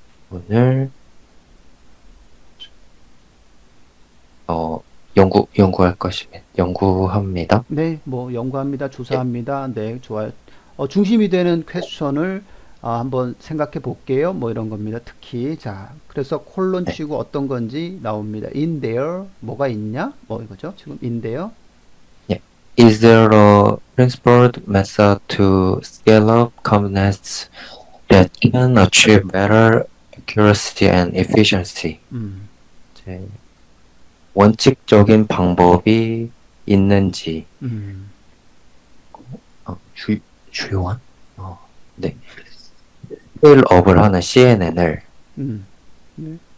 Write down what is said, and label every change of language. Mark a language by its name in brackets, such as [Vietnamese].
[Korean] 오늘 연구할 것이면 연구합니다. 네, 뭐 연구합니다, 조사합니다. 네, 좋아요. 중심이 되는 퀘스천을 한번 생각해 볼게요. 뭐 이런 겁니다. 특히 자, 그래서 콜론 네. 치고 어떤 건지 나옵니다. In there 뭐가 있냐? 뭐 이거죠. 지금 in there. 예. [English] Is there a principled method to scale up components that can achieve better accuracy and efficiency? 음, [Korean] 이제 원칙적인 방법이 있는지, 음, 주요한? 네. 스케일업을 하는 CNN을 음, 네,